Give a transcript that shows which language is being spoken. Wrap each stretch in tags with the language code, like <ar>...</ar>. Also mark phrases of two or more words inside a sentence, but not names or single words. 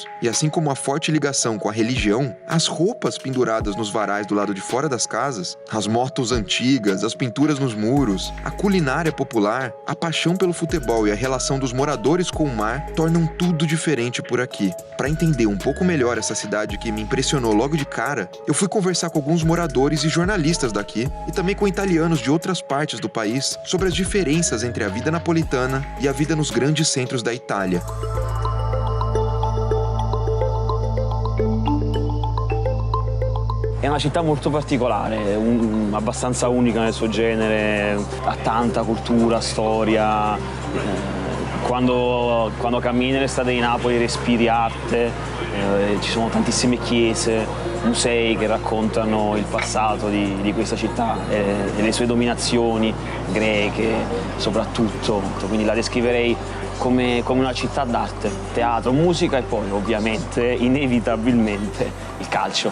<pt>E assim como a forte ligação com a religião, as roupas penduradas nos varais do lado de fora das casas, as motos antigas, as pinturas nos muros, a culinária popular, a paixão pelo futebol e a relação dos moradores com o mar tornam tudo diferente por aqui. Para entender um pouco melhor essa cidade que me impressionou logo de cara, eu fui conversar com alguns moradores e jornalistas daqui e também com italianos de outras partes do país sobre as diferenças entre a vida napolitana e a vida nos grandes centros da Itália.</pt> <it>È una città molto particolare, abbastanza unica nel suo genere, ha tanta cultura, storia. Quando cammini nelle strade di Napoli respiri arte, ci sono tantissime chiese, musei che raccontano il passato di questa città e le sue dominazioni greche soprattutto, quindi la descriverei come una città d'arte, teatro, musica e poi ovviamente, inevitabilmente, il calcio.</it>